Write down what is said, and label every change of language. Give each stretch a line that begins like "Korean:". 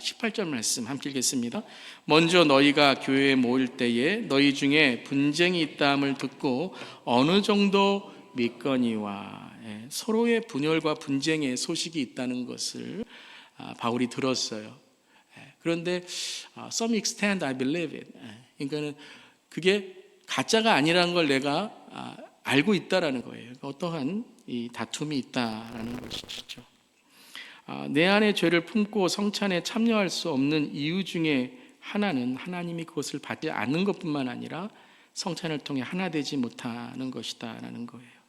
Korean: 18절 말씀 함께 읽겠습니다. 먼저 너희가 교회에 모일 때에 너희 중에 분쟁이 있다함을 듣고 어느 정도 믿거니와, 서로의 분열과 분쟁의 소식이 있다는 것을 바울이 들었어요. 그런데
English: some extent I believe it.
Korean: 그러니까는 그게 가짜가 아니라는 걸 내가 알고 있다라는 거예요. 어떠한 이 다툼이 있다라는 것이죠. 내 안에 죄를 품고 성찬에 참여할 수 없는 이유 중에 하나는 하나님이 그것을 받지 않는 것뿐만 아니라 성찬을 통해 하나 되지 못하는 것이다라는 거예요.